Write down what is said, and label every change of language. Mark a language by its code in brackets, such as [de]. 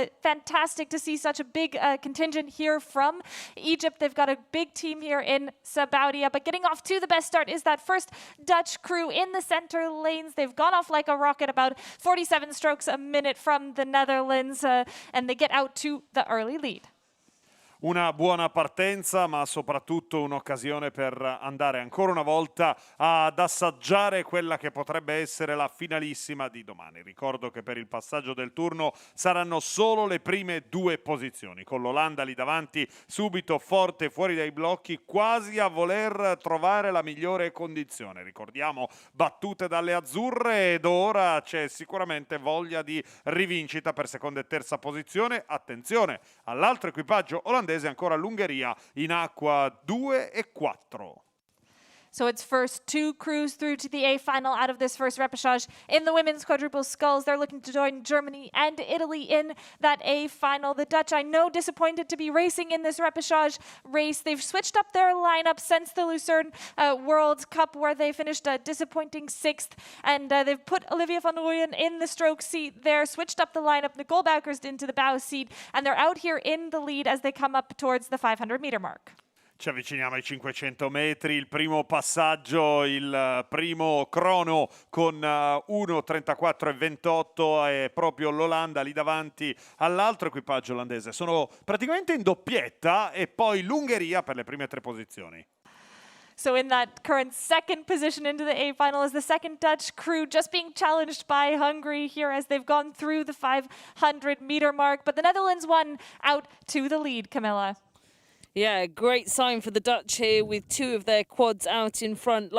[en] Fantastic to see such a big contingent here from Egypt. They've got a big team here in Sabaudia. But getting off to the best start is that first Dutch crew in the center lanes. They've gone off like a rocket, about 47 strokes a minute from the Netherlands. And they get out to the early lead. [it] Una buona partenza, ma soprattutto un'occasione per andare ancora una volta ad assaggiare quella che potrebbe essere la finalissima di domani. Ricordo che per il passaggio del turno saranno solo le prime due posizioni, con l'Olanda lì davanti subito forte fuori dai blocchi, quasi a voler trovare la migliore condizione. Ricordiamo battute dalle azzurre ed ora c'è sicuramente voglia di rivincita per seconda e terza posizione. Attenzione all'altro equipaggio olandese, ancora l'Ungheria in acqua 2 e 4. [en] So it's first two crews through to the A final out of this first repechage in the women's quadruple sculls. They're looking to join Germany and Italy in that A final. The Dutch, I know, disappointed to be racing in this repechage race. They've switched up their lineup since the Lucerne World Cup, where they finished a disappointing 6th. And they've put Olivia van Rooyen in the stroke seat there, switched up the lineup, Nicole Bouwkerst into the bow seat, and they're out here in the lead as they come up towards the 500-meter mark. [it] Ci avviciniamo ai 500 metri, il primo passaggio, il primo crono con 1:34,28 è proprio l'Olanda lì davanti all'altro equipaggio olandese. Sono praticamente in doppietta e poi l'Ungheria per le prime tre posizioni. [en] So in that current second position into the A final is the second Dutch crew, just being challenged by Hungary here as they've gone through the 500-meter mark. But the Netherlands won out to the lead, Camilla. Yeah, great sign for the Dutch here with two of their quads out in front.